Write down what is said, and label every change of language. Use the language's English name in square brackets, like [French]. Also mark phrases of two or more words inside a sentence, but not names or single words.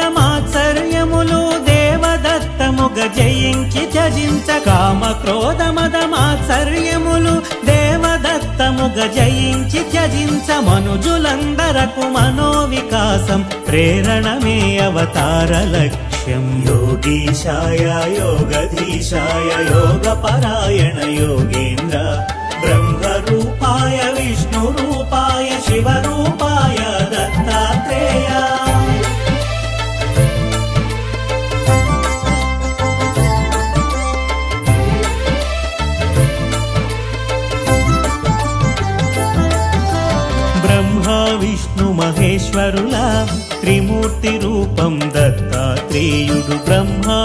[Telugu] మాత్సర్యములు దేవదత్తముగ జయించి త్యజించ కామక్రోధ మద మాత్సర్యములు దేవదత్తముగ జయించి త్యజించ మనుజులందరకు మనోవికాసం ప్రేరణమే అవతార లక్ష్యం [Sanskrit] योगीशाय योगधीशाय योगपरायण योगेन्द्र ब्रह्मरूपाय विष्णुरूपाय शिवरूपाय दत्तात्रेय [Telugu] బ్రహ్మా విష్ణు మహేశ్వరులా త్రిమూర్తి రూపం దత్తాత్రేయుడు బ్రహ్మా